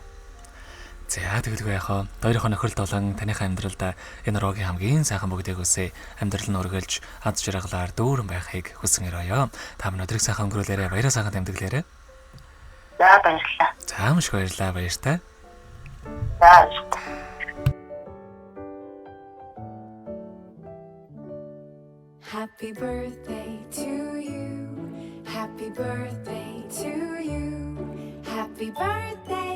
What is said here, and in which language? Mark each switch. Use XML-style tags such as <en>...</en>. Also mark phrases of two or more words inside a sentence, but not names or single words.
<mn>За тэгэлгүй яхаа. Хоёрын нөхөрлөлт болон таныхаа амьдралд энэ рогийн хамгийн сайхан бүгдийг үсэ амьдрал нь үргэлж ад жаргалаар дүүрэн байхыг хүсэн өрөөё. Та бүхэн өдрийг сайхан өнгөрүүлээрэ, баяраа сайхан тэмдэглээрэ. За баярлалаа. За маш баярлалаа, баяртай. За.</mn> <en>Happy birthday to you. Happy birthday to you. Happy birthday.</en>